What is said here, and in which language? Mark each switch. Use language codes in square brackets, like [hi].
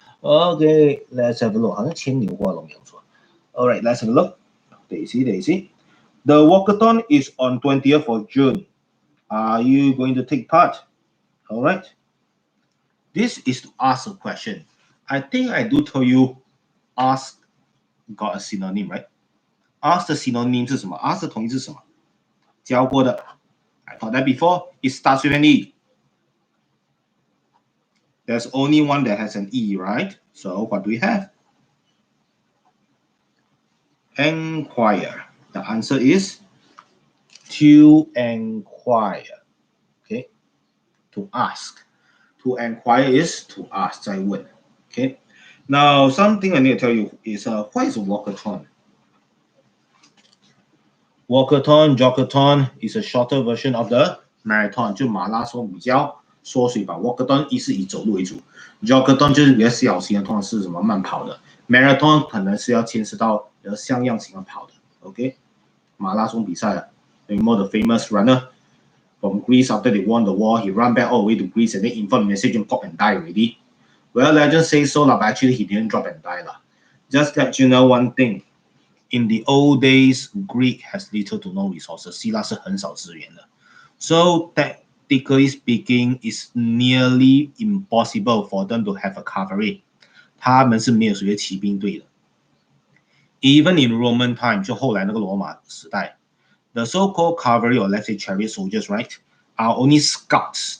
[en] Okay, let's have a look. All right, let's have a look. Daisy. The walkathon is on 20th of June. Are you going to take part? All right. This is to ask a question. I think I do tell you ask got a synonym, right? Ask the synonym [zh] 是什么 ？ask 的同义是什么？教过的 [en] I taught that before. It starts with an E. There's only one that has an E, right? So what do we have? Enquire. The answer is to enquire. Okay? To ask. To enquire is to ask, 再问. Okay? Now, something I need to tell you is what is a walkathon? Walkathon, jogathon is a shorter version of the marathon. [zh] 就马拉松比较缩水版 walkathon 是以走路为主 ，jogathon 就是比较小型的，通常是什么慢跑的 ，marathon 可能是要牵涉到比较像样型的跑的 ，OK？马拉松比赛啊 [en] ，remember the famous runner from Greece after they won the war, he ran back all the way to Greece and then informed the message and pop and die already. Well, legend says so, but actually he didn't drop and die lah. Just let you know one thing. In the old days, Greek has little to no resources. [zh] 希腊是很少资源的 [en] ，so technically speaking, it's nearly impossible for them to have a cavalry. [zh] 他们是没有所谓骑兵队的。 [en] Even in Roman time, [zh] 就后来那个罗马时代 [en] ，the so-called cavalry or let's say chariot soldiers, right, are only scouts.